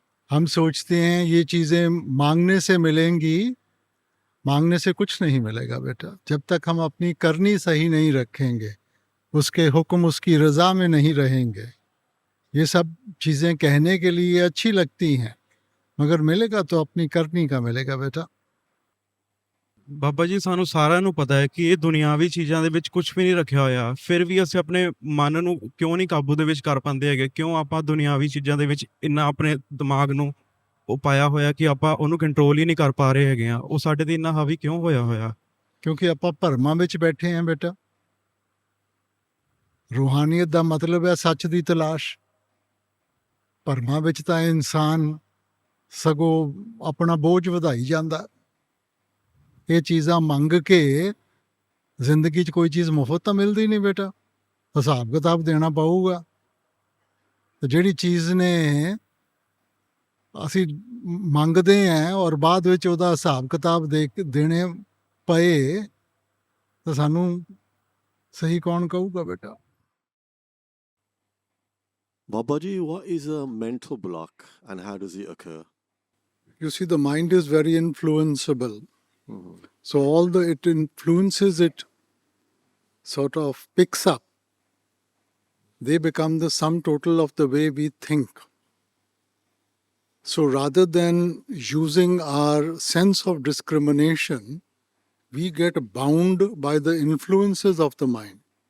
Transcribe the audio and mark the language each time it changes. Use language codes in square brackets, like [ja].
[hi] हम सोचते हैं ये चीज़ें मांगने से मिलेंगी, मांगने से कुछ नहीं मिलेगा बेटा। जब तक हम अपनी करनी सही नहीं रखेंगे, उसके हुक्म उसकी रज़ा में नहीं रहेंगे। ये सब चीज़ें कहने के लिए अच्छी लगती हैं, मगर मिलेगा तो अपनी करनी का मिलेगा बेटा। [pa] ਬਾਬਾ ਜੀ, ਸਾਨੂੰ ਸਾਰਿਆਂ ਨੂੰ ਪਤਾ ਹੈ ਕਿ ਇਹ ਦੁਨਿਆਵੀ ਚੀਜ਼ਾਂ ਦੇ ਵਿੱਚ ਕੁਝ ਵੀ ਨਹੀਂ ਰੱਖਿਆ ਹੋਇਆ, ਫਿਰ ਵੀ ਅਸੀਂ ਆਪਣੇ ਮਨ ਨੂੰ ਕਿਉਂ ਨਹੀਂ ਕਾਬੂ ਦੇ ਵਿੱਚ ਕਰ ਪਾਉਂਦੇ ਹੈਗੇ? ਕਿਉਂ ਆਪਾਂ ਦੁਨਿਆਵੀ ਚੀਜ਼ਾਂ ਦੇ ਵਿੱਚ ਇੰਨਾ ਆਪਣੇ ਦਿਮਾਗ ਨੂੰ ਉਹ ਪਾਇਆ ਹੋਇਆ ਕਿ ਆਪਾਂ ਉਹਨੂੰ ਕੰਟਰੋਲ ਹੀ ਨਹੀਂ ਕਰ ਪਾ ਰਹੇ ਹੈਗੇ ਆ? ਉਹ ਸਾਡੇ ਤੇ ਇੰਨਾ ਹਾਵੀ ਕਿਉਂ ਹੋਇਆ? ਕਿਉਂਕਿ ਆਪਾਂ ਭਰਮਾਂ ਵਿੱਚ ਬੈਠੇ ਹਾਂ ਬੇਟਾ। ਰੂਹਾਨੀਅਤ ਦਾ ਮਤਲਬ ਹੈ ਸੱਚ ਦੀ ਤਲਾਸ਼। ਭਰਮਾਂ ਵਿੱਚ ਤਾਂ ਇਨਸਾਨ ਸਗੋਂ ਆਪਣਾ ਬੋਝ ਵਧਾਈ ਜਾਂਦਾ। ਇਹ ਚੀਜ਼ਾਂ ਮੰਗ ਕੇ ਜ਼ਿੰਦਗੀ 'ਚ ਕੋਈ ਚੀਜ਼ ਮੁਫਤ ਤਾਂ ਮਿਲਦੀ ਨਹੀਂ ਬੇਟਾ, ਹਿਸਾਬ ਕਿਤਾਬ ਦੇਣਾ ਪਊਗਾ। ਤੇ ਜਿਹੜੀ ਚੀਜ਼ ਨੇ ਅਸੀਂ ਮੰਗਦੇ ਹਾਂ ਔਰ ਬਾਅਦ ਵਿੱਚ ਉਹਦਾ ਹਿਸਾਬ ਕਿਤਾਬ ਦੇਣੇ ਪਏ ਤਾਂ ਸਾਨੂੰ ਸਹੀ ਕੌਣ ਕਹੂਗਾ ਬੇਟਾ? [en] Baba ji, what is a mental block and how does it occur? You see, the mind is very influenceable. So it influences, it sort of picks up. They become the sum total of the way we think. So rather than using our sense of discrimination, we get bound by the influences of the mind.